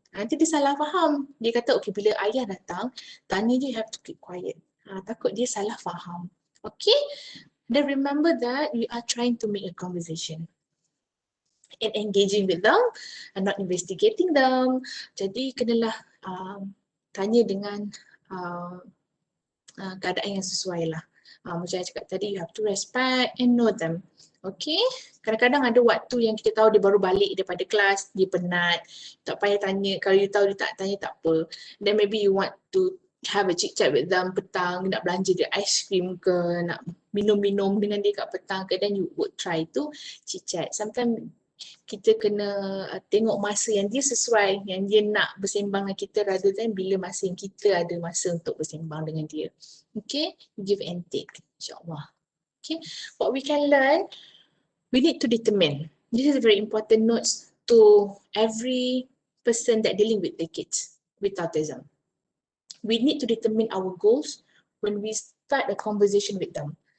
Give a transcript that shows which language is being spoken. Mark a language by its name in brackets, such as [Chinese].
[Malay] Nanti dia salah faham. Dia kata, okay, bila ayah datang, tanya je, [English] you have to keep quiet. [Malay] Takut dia salah faham. Okay? [English] Then remember that we are trying to make a conversation and engaging with them and not investigating them. [Malay] Jadi kenalah tanya dengan keadaan yang sesuai lah. Macam saya cakap tadi, [English] you have to respect and know them. [Malay] Okay, kadang-kadang ada waktu yang kita tahu dia baru balik daripada kelas, dia penat, tak payah tanya, kalau you tahu dia tak tanya tak apa. [English] Then maybe you want to have a chit chat with them [Malay] petang, nak belanja dia ice cream ke, nak minum-minum dengan dia kat petang ke, [English] then you would try to chit chat. [Malay] Sometimes kita kena tengok masa yang dia sesuai, yang dia nak bersembang dengan kita [English] rather than [Malay] bila masa yang kita ada masa untuk bersembang dengan dia. [English] Okay, give and take, insyaAllah. Okay, what we can learn, we need to determine. This is a very important notes to every person that dealing with the kids with autism. We need to determine our goals when we start a conversation with them.